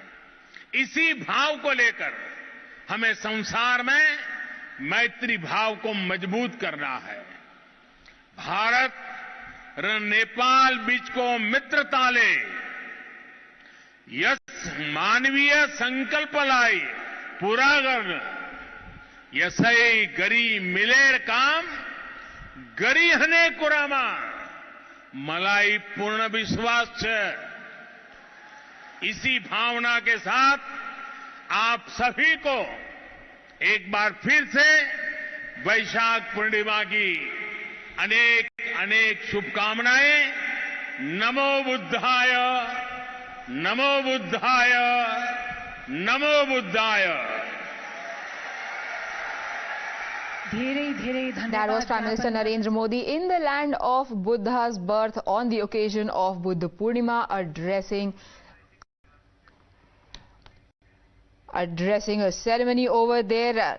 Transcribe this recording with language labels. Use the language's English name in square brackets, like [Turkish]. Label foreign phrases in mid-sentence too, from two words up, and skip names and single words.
[Hindi] इसी भाव को लेकर हमें संसार में मैत्री भाव को मजबूत करना है। [Nepali] भारत और नेपाल बीच को मित्रता ले यस मानवीय संकल्प लाई पूरा कर यसई गरी मिलेर काम गरी हने कुरामा मलाई पूर्ण विश्वास छे। [Hindi] इसी भावना के साथ आप सभी को एक बार फिर से वैशाख पूर्णिमा की अनेक अनेक शुभकामनाएं। नमो बुद्धाय, नमो बुद्धाय, नमो बुद्धाय। [English] That was Prime Minister Narendra Modi in the land of Buddha's birth on the occasion of Buddha Purnima, addressing a ceremony over there.